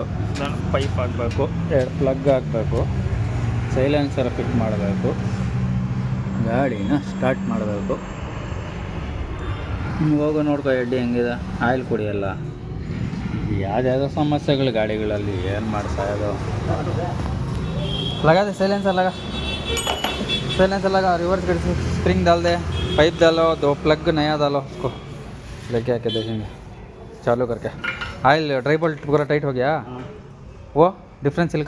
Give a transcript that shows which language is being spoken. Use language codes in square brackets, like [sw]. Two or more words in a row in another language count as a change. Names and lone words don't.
[kn] ಪೈಪ್ ಹಾಕಬೇಕು, 2 ಪ್ಲಗ್ ಹಾಕಬೇಕು, ಸೈಲೆನ್ಸರ್ ಫಿಟ್ ಮಾಡಬೇಕು, ಗಾಡಿನ ಸ್ಟಾರ್ಟ್ ಮಾಡಬೇಕು. ಹೋಗೋ ನೋಡ್ಕೊ ಎಡ್ಡಿ ಹೆಂಗಿದೆ, ಆಯಿಲ್ ಕುಡಿಯಲ್ಲ. ಯಾವುದ್ಯಾವುದೋ ಸಮಸ್ಯೆಗಳು ಗಾಡಿಗಳಲ್ಲಿ, ಏನು ಮಾಡ್ತಾಯಿದ್ದು. [hi] लगा दे साइलेंसर लगा रिवर्स गाड़ी से स्प्रिंग डाल दे, पाइप डालो, 2 प्लग नया डालो उसको लेके आके देखेंगे चालू करके. [en] oil dry bolt [hi] पूरा टाइट हो गया. वो डिफरेंस का